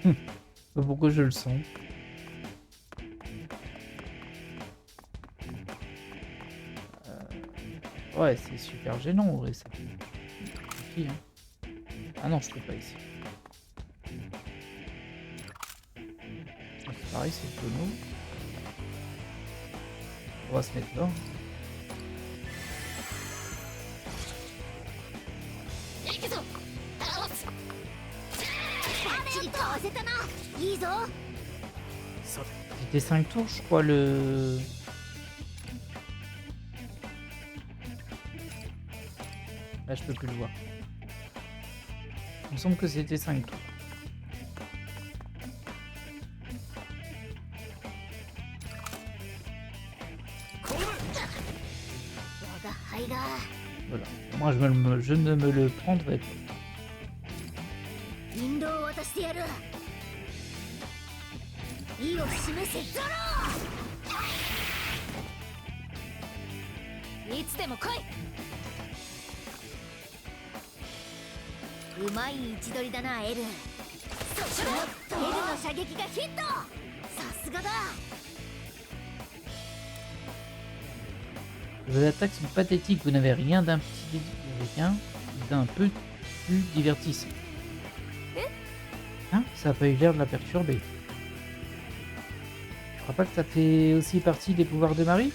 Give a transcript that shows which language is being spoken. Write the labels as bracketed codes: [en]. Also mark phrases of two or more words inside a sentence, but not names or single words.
[fr] Je sais pas pourquoi je le sens. Ouais, c'est super gênant en vrai ça. Suffit, hein. Ah non, je peux pas ici. C'est pareil, c'est le tonneau. On va se mettre là. [ja] 行くぞ倒すバッチリかわせたないいぞ [fr] C'était 5 tours, je crois, le... Là, je peux plus le voir. Il me semble que c'était 5 tours. [ja] 我が輩が [fr] Voilà. Moi, je ne me le prendrai pas. [ja] 引導を渡してやる意を示せザロいつでも来いうまい位置取りだなエルそしてエルの射撃がヒットさすがだ [fr] Vos attaques sont pathétiques, vous n'avez rien d'un peu plus divertissant. Hein? Ça a pas eu l'air de la perturber. Je crois pas que ça fait aussi partie des pouvoirs de Marie?